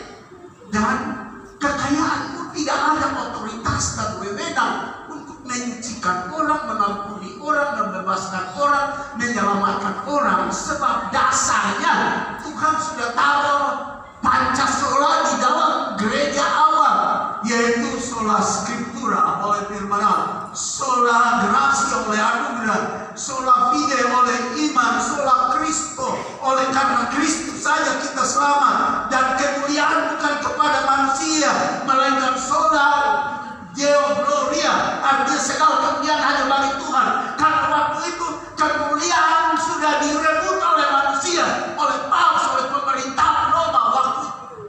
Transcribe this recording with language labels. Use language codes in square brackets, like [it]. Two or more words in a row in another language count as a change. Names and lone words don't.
[id] Dan kekayaanmu tidak ada otoritas dan wewenang untuk menyucikan orang, mengampuni orang, membebaskan orang, menyelamatkan orang. Sebab dasarnya Tuhan sudah taruh Pancasila di dalam gereja awal, yaitu [la] sola scriptura [id] oleh firman Allah, [la] sola gratia [id] oleh anugerah, [la] sola fide [id] oleh iman, [la] sola Kristo [id] oleh karena Kristus saja kita selamat, dan kemuliaan bukan kepada manusia melainkan [la] sola Deo Gloria, [id] artinya segala kemuliaan hanya bagi Tuhan. Karena waktu itu kemuliaan sudah direbut oleh manusia, oleh Paus, oleh pemerintahan Roma waktu itu.